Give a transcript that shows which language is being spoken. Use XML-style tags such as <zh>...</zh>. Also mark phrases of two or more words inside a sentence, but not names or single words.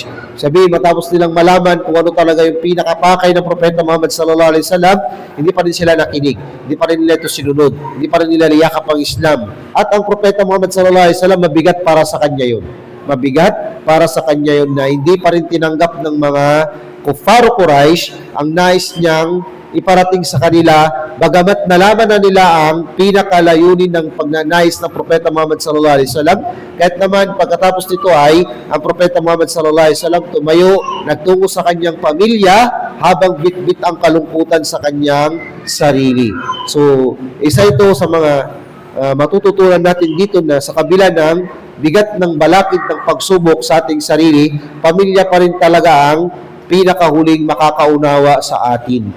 <tl>Sabi, matapos nilang malaman kung ano talaga yung pinakapakay ng Propeta Muhammad</tl> <ar>صلى الله عليه وسلم,</ar> <tl>hindi pa rin sila nakinig, hindi pa rin nila ito sinunod, hindi pa rin nila niyakap ang Islam. At ang Propeta Muhammad</tl> <ar>صلى الله عليه وسلم,</ar> <tl>mabigat para sa kanya yun. Mabigat para sa kanya yun na hindi pa rin tinanggap ng mga kuffar Quraysh ang nais niyang iparating sa kanila, bagamat nalaman na nila ang pinakalayunin ng pagnanais ng Propeta Muhammad</tl> <ar>صلى الله عليه وسلم.</ar> <tl>Kahit naman pagkatapos nito ay ang Propeta Muhammad</tl> <ar>صلى الله عليه وسلم</ar> <tl>tumayo, nagtungo sa kanyang pamilya habang bit-bit ang kalungkutan sa kanyang sarili. So, isa ito sa mga matututunan natin dito na sa kabila ng bigat ng balakid ng pagsubok sa ating sarili, pamilya pa rin talaga ang pinakahuling makakaunawa sa atin.</tl>